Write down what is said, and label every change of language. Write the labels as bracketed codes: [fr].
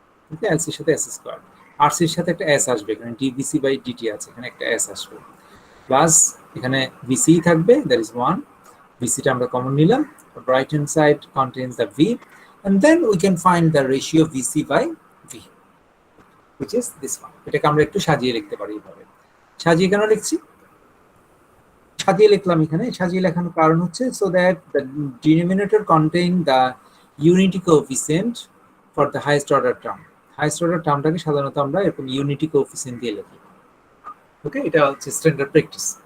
[bn] ওকে, এলসির সাথে S square, আরসির সাথে একটা এস আসবে, এখানে ডিভিসি বাই ডিটি আছে, এখানে একটা এস আসবে, প্লাস এখানে ভিসি থাকবে, দ্যাট ইজ 1, ভিসিটা আমরা কমন নিলাম, [en] Right hand side contains the V, and then we can find the ratio VC by V, which is this one. [bn] এটাকে আমরা একটু সাজিয়ে লিখতে পারি এইভাবে। সাজিয়ে কেন লিখছি? সাজিয়ে লিখলাম এখানে, সাজিয়ে লেখানোর কারণ হচ্ছে [en] so that the denominator contain the unity coefficient for the highest order term. [bn] highest order টার্মটাকে সাধারণত আমরা এরকম unity coefficient দিয়ে লিখি। ওকে, এটা হচ্ছে স্ট্যান্ডার্ড প্র্যাকটিস।